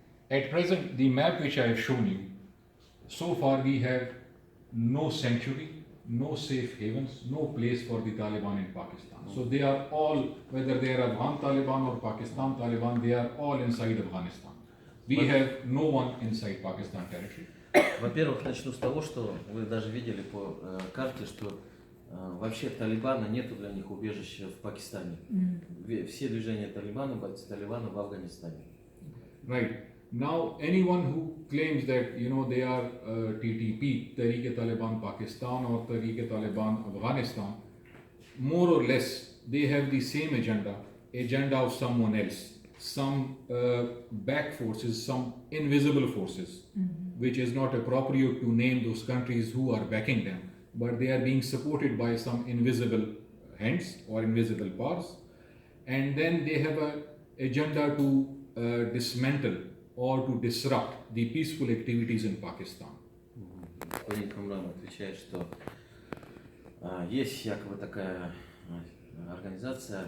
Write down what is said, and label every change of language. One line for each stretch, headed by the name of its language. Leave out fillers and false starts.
English: At present, the map which I have shown you, so far we have no sanctuary, no safe havens, no place for the Taliban in Pakistan. So they are all, whether they are Afghan Taliban or Pakistan Taliban, they are all inside Afghanistan. We have no one inside Pakistan territory.
Russian: Во-первых, начну с того, что вы даже видели по карте, что вообще Талибана нету для них убежища в Пакистане. Все движения Талибана в Афганистане.
English: Right. Now, anyone who claims that they are TTP, Tehreek-e-Taliban Pakistan or Tehreek-e-Taliban Afghanistan, more or less they have the same agenda of someone else, some back forces, some invisible forces, which is not appropriate to name those countries who are backing them, but they are being supported by some invisible hands or invisible powers, and then they have an agenda to dismantle or to disrupt the peaceful activities in Pakistan.
Russian: Господин Камран отвечает, что есть якобы такая организация